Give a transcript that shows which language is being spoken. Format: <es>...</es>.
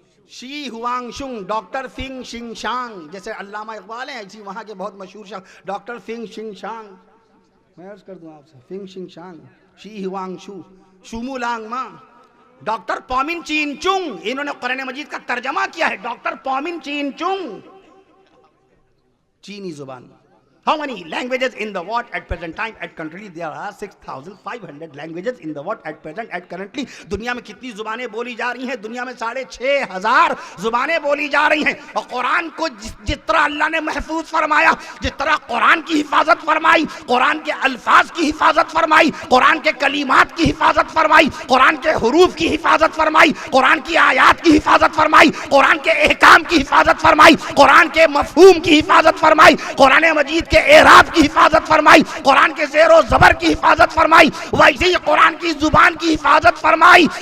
<ur>شی ہوانگ شنگ، doctor فنگ شنگ شانگ، جیسے علامہ اقبال ہیں ایسی وہاں کے بہت مشہور شخص ڈاکٹر فنگ شنگ شانگ، میں عرض کر دوں آپ سے فنگ شنگ شانگ، شی ہوانگ شو، شومو لانگ ماں، ڈاکٹر پومن چین چنگ، انہوں نے قرآن مجید کا ترجمہ کیا ہے، ڈاکٹر پومن چین چنگ، چینی زبان.</ur> <en>How many languages in the world at present time? At currently there are 6,500 languages in the world at present. At currently</en> <ur>دنیا میں کتنی زبانیں بولی جا رہی ہیں؟ دنیا میں 6,500 زبانیں بولی جا رہی ہیں. اور قرآن کو جس طرح اللہ نے محفوظ فرمایا، جس طرح قرآن کی حفاظت فرمائی، قرآن کے الفاظ کی حفاظت فرمائی، قرآن کے کلمات کی حفاظت فرمائی، قرآن کے حروف کی حفاظت فرمائی، قرآن کی آیات کی حفاظت فرمائی، قرآن کے احکام کی حفاظت فرمائی، قرآن کے مفہوم کی حفاظت فرمائی، قرآن مجید کے اعراب کی حفاظت فرمائی، قرآن کے زیر و زبر کی حفاظت فرمائی، ویسے ہی قرآن کی زبان کی حفاظت فرمائی.</ur>